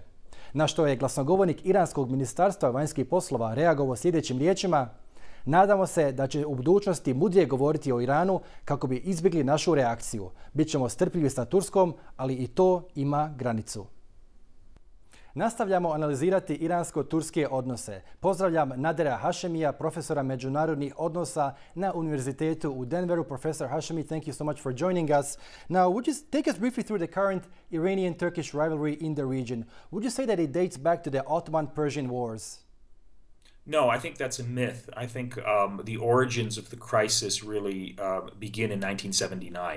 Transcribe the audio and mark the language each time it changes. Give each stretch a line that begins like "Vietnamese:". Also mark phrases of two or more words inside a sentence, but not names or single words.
Bosnian: Na što je glasnogovornik Iranskog ministarstva vanjskih poslova reagovao sljedećim riječima: nadamo se da će u budućnosti mudrije govoriti o Iranu kako bi izbjegli našu reakciju. Bićemo strpljivi sa Turskom, ali i to ima granicu. Nastavljamo analizirati iransko-turske odnose. Pozdravljam Nadera Hašemija, profesora međunarodnih odnosa na Univerzitetu u Denveru.
English: Professor Hašemi, thank you so much for joining us. Now, would you take us briefly through the current Iranian-Turkish rivalry in the region? Would you say that it dates back to the Ottoman-Persian wars? No, I think that's a myth. I think the origins of the crisis really begin in 1979.